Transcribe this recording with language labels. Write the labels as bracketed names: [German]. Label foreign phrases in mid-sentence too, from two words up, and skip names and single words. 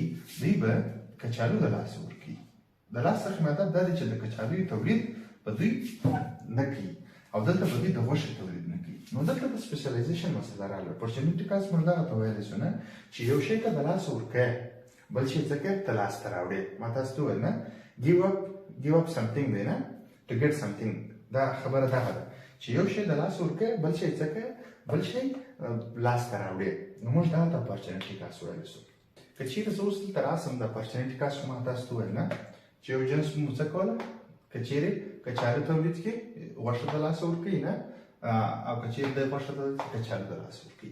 [Pashto] دوی به کچالو د لاسه ورکوي. د لاس څخه مطلب دا دی چې د کچالو تولید به دوی نه کوي او دلته به دوی د غوښې تولید نه کوي. نو دلته د سپیشلایزیشن مسله راغله. [English] opportunity cost [Pashto] موږ دغه ته ویلی شو نه چې یو شی ته د لاسه ورکوې، بل شی څه کوې؟ ته لاسته راوړې. ما تاسو ته وویل نه، [English] give up something [Pashto] دی نه [English] to get something. [Pashto] دا خبره دغه ده چې یو شی د لاسه ورکوې، بل شی څه کوې؟ بل شی لاسته راوړې. نو موږ دغه ته [English] opportunity cost [Pashto] ویلی شو. که چیرې زه اوس دلته راسم د [English] opportunity cost [Pashto] ما تاسو ته وویل نه چې یو جنس مو څه کوله؟ که چیرې کچالو تولید کړي، غوښه د لاسه ورکوي نه، او که چیرې د غوښه تولید کړي، کچالو د لاسه ورکوي.